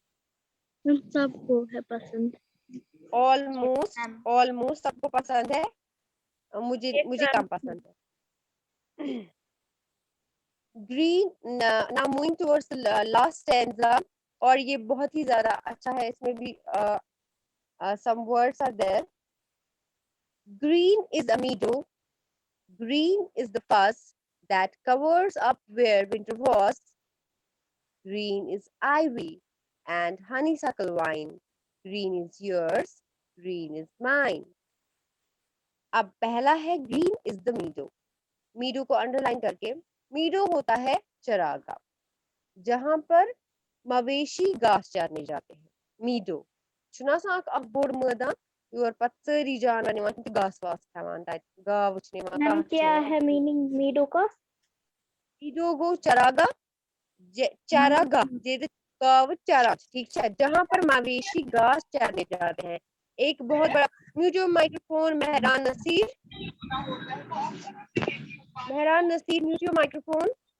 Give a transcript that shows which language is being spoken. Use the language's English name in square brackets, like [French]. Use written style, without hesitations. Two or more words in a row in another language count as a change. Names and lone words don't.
[Hindi] मैम सबको है पसंद। ऑलमोस्ट मैम। ऑलमोस्ट सबको पसंद है, मुझे Yes, मुझे ma'am. कम पसंद है। ग्रीन, [English] now moving towards the last stanza, [Hindi] और ये बहुत ही ज्यादा अच्छा है, इसमें भी [English] some words are there. Green is a meadow, green is the fuss that covers up where winter was, green is ivy and honeysuckle vine, green is yours, green is mine. [Hindi] अब पहला है [English] green is the meadow. [Hindi] मीडो को अंडरलाइन करके, मीडो होता है चरागाह, जहां पर मवेशी घास चरने जाते हैं। [Kashmiri] मीडो छुना सा अखबोर मैदान, योर पत्सरी जानवर निवान तम घास वास खावान, तत गाव वुचने निवान, [Hindi] मैम कहां क्या है मीनिंग मीडो का? मीडो गो चरागाह, चारागाह जे गाव चारा, ठीक है, जहां पर मवेशी घास चरने जाते हैं। एक बहुत बड़ा, [English] mute your microphone [Hindi] मेहरान नसीर, मेहरान नसीर [English] mute your microphone.